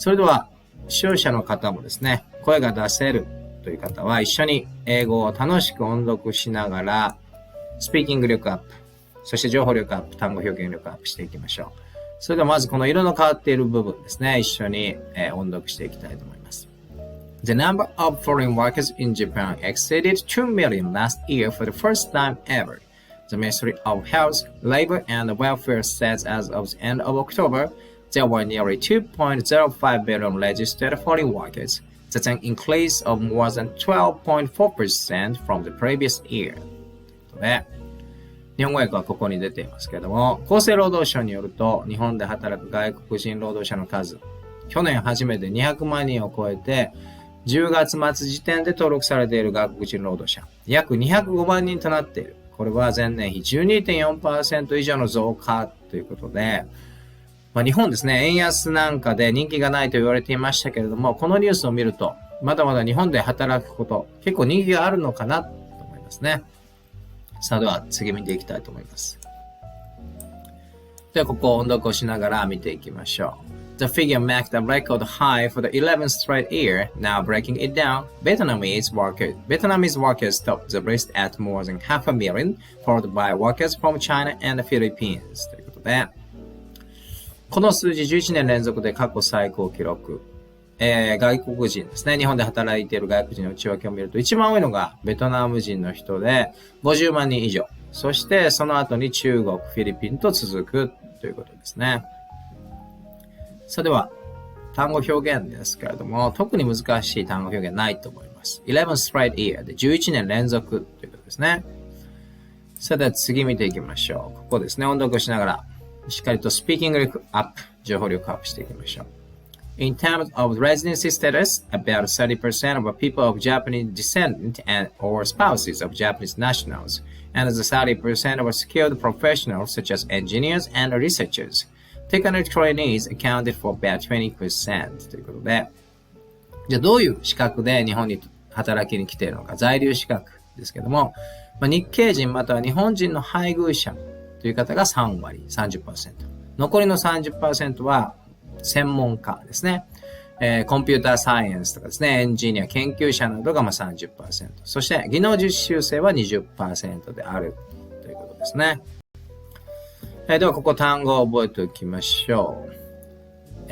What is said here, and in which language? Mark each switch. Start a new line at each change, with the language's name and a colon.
Japanese: それでは、視聴者の方もですね、声が出せるという方は一緒に英語を楽しく音読しながら、スピーキング力アップ、そして情報力アップ、単語表現力アップしていきましょう。それではまずこの色の変わっている部分ですね、一緒に音読していきたいと思います。
English: The number of foreign workers in Japan exceeded 2 million last year for the first time ever.The Ministry of Health, Labor and Welfare says as of the end of October, there were nearly 2.05 billion registered foreign workers. That's an increase of more than 12.4% from the previous year.
Japanese: 日本語訳はここに出ていますけれども、厚生労働省によると、日本で働く外国人労働者の数、去年初めて200万人を超えて、10月末時点で登録されている外国人労働者、約205万人となっている。これは前年比 12.4% 以上の増加ということで、日本ですね、円安なんかで人気がないと言われていましたけれども、このニュースを見ると、まだまだ日本で働くこと、結構人気があるのかなと思いますね。さあ、では次見ていきたいと思います。では、ここを音読をしながら見ていきましょう。
English: The figure marked a record high for the 11th straight year. Now breaking it down, Vietnamese workers topped the list at more than 500,000, followed by workers from China and the Philippines.
Japanese: ということで、この数字11年連続で過去最高記録。外国人ですね。日本で働いている外国人の内訳を見ると、一番多いのがベトナム人の人で50万人以上。そしてその後に中国、フィリピンと続くということですね。それでは、単語表現ですけれども、特に難しい単語表現ないと思います。 11 straight year で11年連続ということですね。それでは次見ていきましょう。ここですね。音読しながら、しっかりとスピーキング力アップ、情報力アップしていきましょう。
English: In terms of residency status, about 30% of people of Japanese descent and or spouses of Japanese nationals, and the 30% of skilled professionals such as engineers and researchers.Technical trainees accounted for about 20%
Japanese: ということで、じゃあどういう資格で日本に働きに来ているのか、在留資格ですけども、日系人または日本人の配偶者という方が3割、30%。残りの 30% は専門家ですね。コンピューターサイエンスとかですね、エンジニア、研究者などが30%。そして技能実習生は 20% であるということですね。では、ここ単語を覚えておきましょう。